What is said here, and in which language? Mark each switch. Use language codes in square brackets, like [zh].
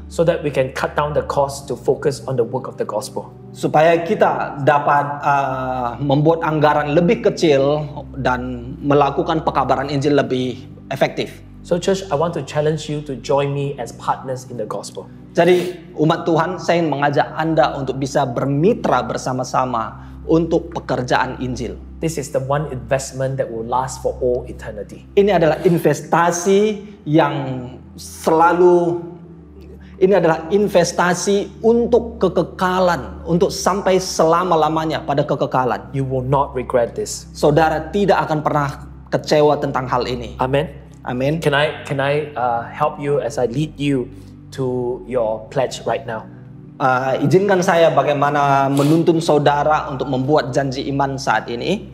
[en] So that we can cut down the cost to focus on the work of the gospel. [id] supaya kita dapat membuat anggaran lebih kecil dan melakukan pekabaran Injil lebih efektif. [en] So church, I want to challenge you to join me as partners in the gospel. [id] Jadi umat Tuhan, saya ingin mengajak Anda untuk bisa bermitra bersama-sama untuk pekerjaan Injil. [en] This is the one investment that will last for all eternity. [id] Ini adalah investasi yang selalu, ini adalah investasi untuk kekekalan, untuk sampai selama-lamanya pada kekekalan. [en] You will not regret this. [id] Saudara tidak akan pernah kecewa tentang hal ini. [en] Amen. [id] Amin. [en] Can I help you as I lead you to your pledge right now? [id] Izinkan saya bagaimana menuntun saudara untuk membuat janji iman saat ini.